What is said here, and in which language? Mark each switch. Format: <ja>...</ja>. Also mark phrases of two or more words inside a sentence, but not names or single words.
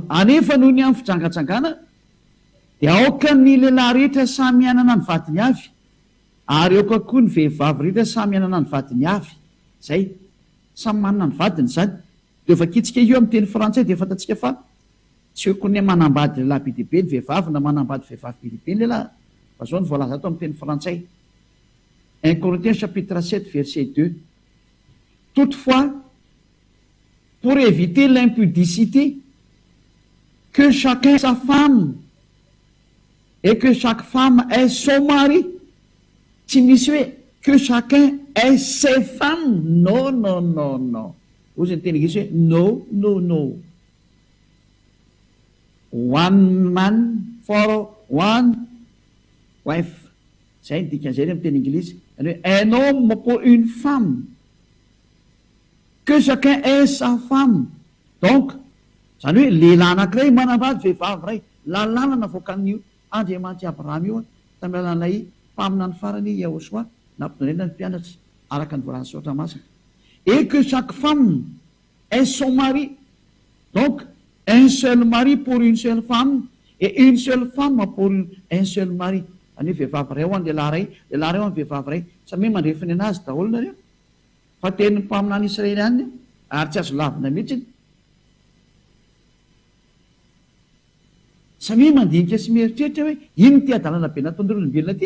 <mg>Anefa noho ny amin'ny fijangajangana dia aoka ny lehilahy rehetra samy anana ny vadiny avy, ary aoka koa ny vehivavy rehetra samy anana ny vadiny avy. Zay, samy manana ny vadiny zany. Dia efa kitsika io amin'ny teny frantsay dia fantatsika fa tsy hoe ny manambady lehilahy be dia be ny vehivavy na manambady vehivavy be dia be ny lehilahy. Fa zao ny voalaza ato amin'ny teny frantsay.</mg> <fr>1 Corinthiens chapitre 7 verset 2. Toutefois, pour éviter l'impudicité, que chacun ait sa femme et que chaque femme ait son mari.</fr> <mg>Tsy misy hoe</mg> <fr>que chacun ait ses femmes. Non, non, non, non.</fr> <mg>Ozy ny teny gisy hoe</mg> <en>no, no, no. One man for one wife.</en> <mg>Zay ny dikan'izay amin'ny teny Anglisy.</mg> <fr>Un homme pour une femme, que chacun ait sa femme.</fr> <mg>Donc zany hoe lehilahy anankiray manambady vehivavy ray, lalàna navoakan'io Andriamanitra Abrahama io tamin'ny alalan'ilay mpamina ny farany Yahosoa nampidonena ny mpianatra araka ny voalan'ny saotra masina.</mg> <fr>Et que chaque femme ait son mari. Donc un seul mari pour une seule femme et une seule femme pour un seul mari.</fr> <mg>Zany hoe vehivavy ray ho an'ny lehilahy ray, lehilahy ray ho an'ny vehivavy ray, samy mandrefiny anazy daholo nareo. Fa tenin'ny mpamina any Israely any ary tsy azo lavina mihitsy. Samy mandinika sy mieritreritra hoe ino ty adalana be nataon'ny olombelona ty.</mg>